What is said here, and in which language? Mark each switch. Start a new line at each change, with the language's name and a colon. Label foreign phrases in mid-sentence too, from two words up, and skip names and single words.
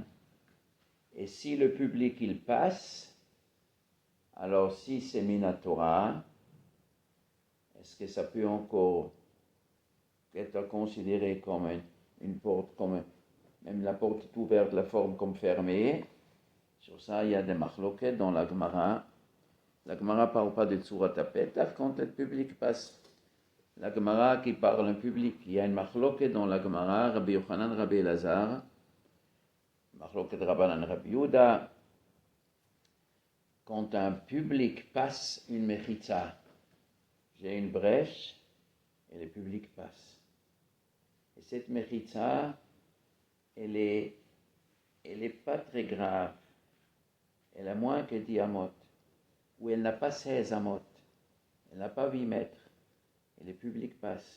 French: Et si le public il passe, alors si c'est minatora, est-ce que ça peut encore être considéré comme une porte, même la porte est ouverte, la forme comme fermée? Sur ça, il y a des machloket dans la Gemara. La Gemara ne parle pas de
Hebrew: צורת הפתח
French: quand le public passe. La Gemara qui parle en public, il y a une machloket dans la Gemara, Rabbi Yochanan, Rabbi Elazar,
Hebrew: מחלוקת רבנן,
French: Rabbi Yehuda. Quand un public passe une mechitza, j'ai une brèche et le public passe. Et cette mechitza, elle est pas très grave. Elle a moins que 10 amot, ou elle n'a pas 16 amot, elle n'a pas 8 mètres, et le public passe.